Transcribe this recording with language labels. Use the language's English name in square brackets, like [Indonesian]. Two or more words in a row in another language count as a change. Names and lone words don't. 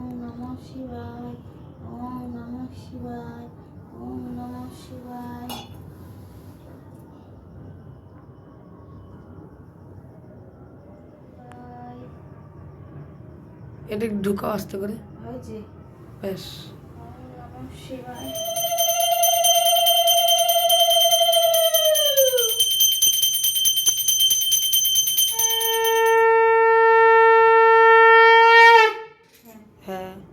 [Sanskrit] নমঃ শিবায়, ওম নমঃ শিবায়, ওম নমঃ শিবায়। [Bangla] এটা ঢুকাও আস্তে করে, হয়েছে। বেশ। [Sanskrit] ওম নমঃ শিবায়। [Bangla] হ্যাঁ,